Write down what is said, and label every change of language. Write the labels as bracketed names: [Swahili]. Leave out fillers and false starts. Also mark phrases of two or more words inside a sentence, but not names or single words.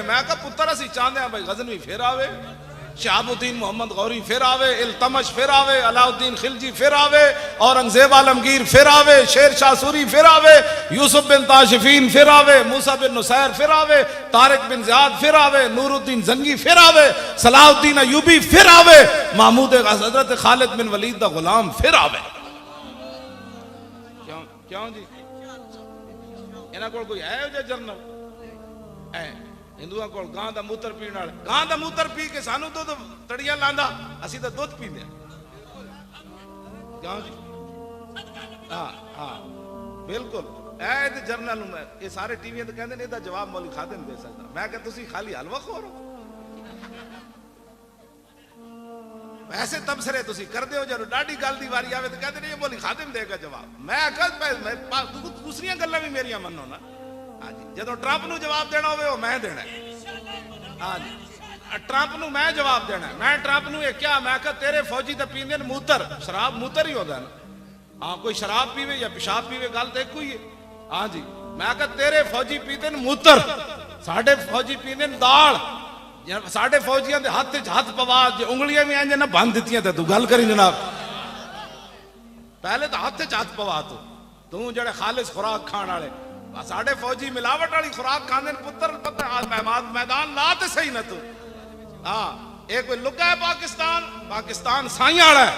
[Punjabi] میں کہا پتر اسی چاہندے ہیں بھائی غزنوی پھر آوے، شہاب الدین محمد غوری پھر آوے، التمش پھر آوے، علاء الدین خلجی پھر آوے، اورنگزیب عالمگیر پھر آوے، شیر شاہ سوری پھر آوے، یوسف بن تاشفین پھر آوے، موسیٰ بن نصیر پھر آوے، طارق بن زیاد پھر آوے، نور الدین زنگی پھر آوے، صلاح الدین ایوبی پھر آوے، محمود حضرت خالد بن ولید دا غلام پھر آوے. کیوں جی انہاں کول کوئی ہے جو جرنل اے ہندوؤں کول گاں دا موتر پین والے، گاں دا موتر پی کے سانو دودھ تڑیاں لاندا، اسی تے دودھ پیندے ہیں. کیوں جی؟ ہاں بالکل. اے تے جرنل میں یہ سارے ٹی وی تے کہندے نے دا جواب مولوی خادم دے سکدا. میں کہ تسی خالی حلوہ خور ہو، ایسے تبصرے تسی کر دیو جدوں ڈاڈی گل دی واری آوے تے کہندے نے یہ مولوی خادم دے گا جواب. میں کہ دوسریاں گلاں بھی میریاں منو نا. ہاں جی جدوں ٹرمپ نو جواب دینا ہوے او میں دینا ہے. ہاں جی ٹرمپ نو میں جواب دینا ہے. میں ٹرمپ نو یہ کیا میں کہ تیرے فوجی تے پیندے نے موتر، شراب موتر ہی ہوندا ہے نا. ہاں کوئی شراب پیوے یا پیشاب پیوے گل تے کوئی ہے. ہاں جی میں کہ تیرے فوجی پیندے نے موتر، ساڈے فوجی پیندے نے دال. ساڈے فوجیاں دے ہاتھ وچ ہاتھ پوا جے انگلیاں بھی انج نہ بن دتیاں تے تو گل کری جناب. پہلے تو ہاتھ وچ ہاتھ پوا تو جڑے خالص خوراک کھان والے، ساڈے فوجی ملاوٹ والی خوراک کھاندے نے. پتر پتہ میدان لا تے صحیح نہ تو. ہاں ایک کوئی لکا ہے پاکستان سائیں والا ہے.